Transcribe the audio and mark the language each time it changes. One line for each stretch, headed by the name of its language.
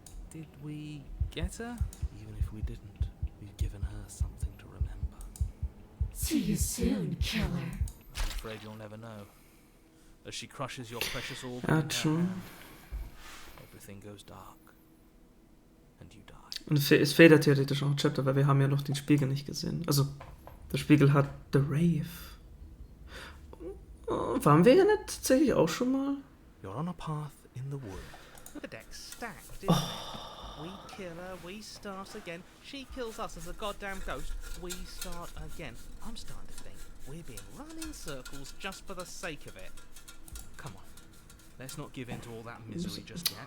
English: Did we get her? Even if we didn't, we've given her something to remember. See you soon, killer. I'm afraid you'll never know. As she crushes your precious organ
German: Ja,
English: in her true. hand, everything goes dark. And you die.
German: Und es fehlt ja theoretisch auch ein Chapter, weil wir haben ja noch den Spiegel nicht gesehen. Also, der Spiegel hat The Rave. Waren wir ja nicht tatsächlich auch schon mal?
English: You're on a path in the wood. The deck's stacked, isn't it? We kill her, we start again. She kills us as a goddamn ghost, we start again. I'm starting to think we're being run in circles just for the sake of it. Come on. Let's not give in to all that misery just yet.